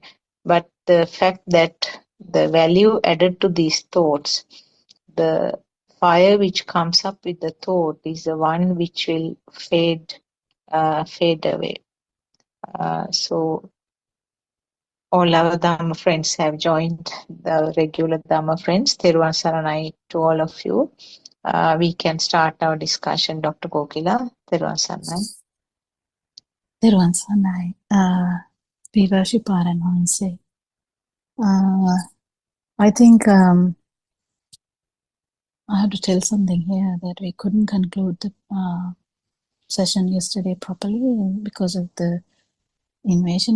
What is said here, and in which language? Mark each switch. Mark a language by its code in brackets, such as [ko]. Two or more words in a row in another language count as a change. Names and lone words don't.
[en] But the fact that the value added to these thoughts, the fire which comes up with the thought, is the one which will fade away. So all our Dhamma friends have joined, the regular Dhamma friends. [si] Theruvan Saranai [en] to all of you. We can start our discussion, Dr. [si] Kokila. Theruvan Saranai. Theruvan Saranai. [en] We worship our Ananse. I think I have to tell something here, that we couldn't conclude the session yesterday properly because of the invasion.